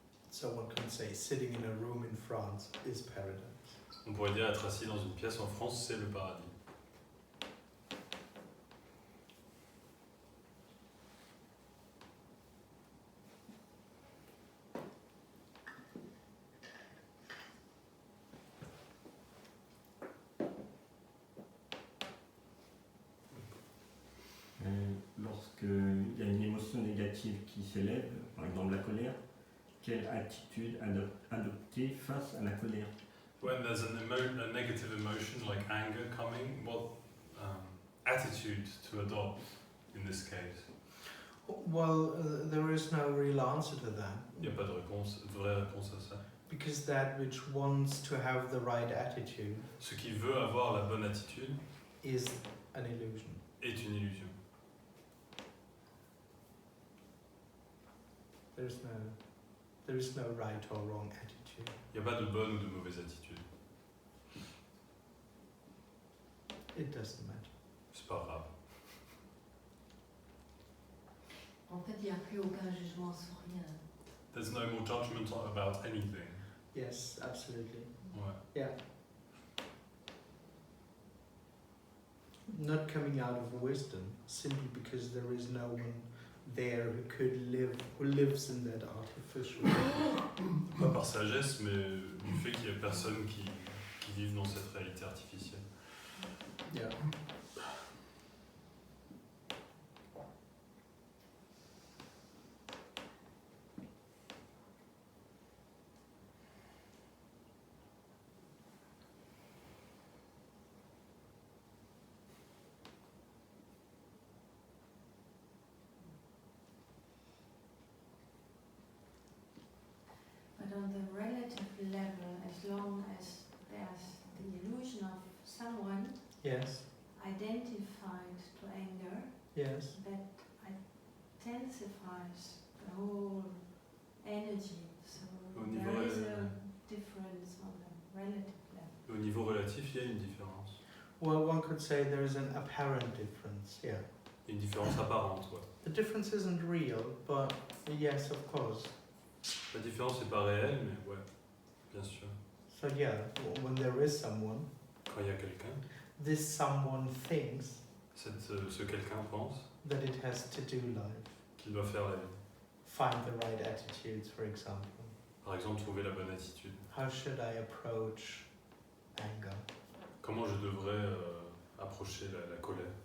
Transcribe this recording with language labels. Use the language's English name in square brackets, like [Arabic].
[English] So one can say sitting in a room in France is paradise. [French] On pourrait dire être assis dans une pièce en France, c'est le paradis. Lorsqu'il y a une émotion négative qui s'élève, par exemple la colère, quelle attitude adopter face à la colère? [English] When there's a negative emotion like anger coming, what attitude to adopt in this case? Well, there is no real answer to that. [French] Il n'y a pas de réponse, de vraie réponse à ça. [English] Because that which wants to have the right attitude [French] Ce qui veut avoir la bonne attitude [English] is an illusion. [French] est une illusion. [English] There is no right or wrong attitude. [French] Il n'y a pas de bonne ou de mauvaise attitude. [English] It doesn't matter. [French] C'est pas grave. En fait, il n'y a plus aucun jugement sur rien. [English] There's no more judgment about anything. Yes, absolutely. [French] Ouais. [English] Yeah. Not coming out of wisdom simply because there is no one there who lives in that artificial. [French] Pas par sagesse, mais du fait qu'il n'y a personne qui vive dans cette réalité artificielle. [English] Yeah. But on the relative level, as long as there's the illusion of someone Yes. identified to anger, Yes. that intensifies the whole energy. So [French] Au [English] there [French] niveau, [English] is a difference on the relative level. [French] Au niveau relatif, il y a une différence. [English] Well, one could say there is an apparent difference. Yeah. [French] Il y a une différence apparente, ouais. [English] The difference isn't real, but yes, of course. [French] La différence n'est pas réelle, mais ouais, bien sûr. [English] So yeah, when there is someone, [French] Quand il y a quelqu'un, [English] this someone thinks [French] ce quelqu'un pense [English] that it has to do life. [French] qu'il doit faire la vie. [English] Find the right attitudes, for example. [French] Par exemple, trouver la bonne attitude. [English] How should I approach anger? [French] Comment je devrais approcher la colère?